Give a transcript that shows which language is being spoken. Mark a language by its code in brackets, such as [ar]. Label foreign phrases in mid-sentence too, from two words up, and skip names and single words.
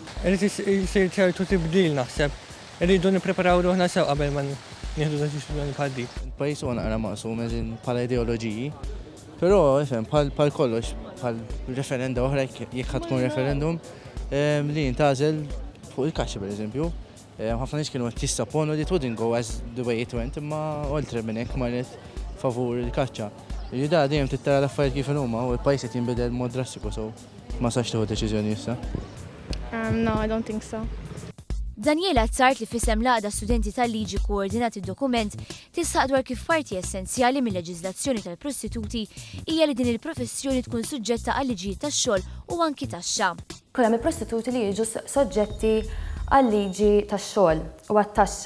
[mt] Irid isir ċertu tibdil naħseb. Irridu nippreparaw ruħna sew qabel ma nieħdu deċiżjoni bħal dik. Il-pajjiż huwa naqra maqsum bħala ideoloġiji, però ifhem bħal kollox bħal referenda oħra jekk ħadd tkun referendum li jintgħażel fuq il-kaxxa pereżempju. Ħafna nies kienu qed jistapponu li [en] it wouldn't go as the way it went, [mt] imma oltre minn hekk marret favur il-kaxxa. Jiġda dejjem tittara l-affarijiet kif huma u l-pajjiż qed jinbidel mod drastiku so ma sax tieħu deċiżjoni issa. [en] No, I don't think so. [mt] Daniela Azzart li fisem l-għaqda studenti tal-liġi koordinat id-dokument tisħaq dwar kif parti essenzjali mill-leġiżlazzjoni tal-prostituti hija li din il-professjoni tkun suġġetta għal liġijiet tax-xogħol u anki taxxa. Kollha il-prostituti li jiġu soġġetti għal liġi tax-xogħol u għat-taxxa.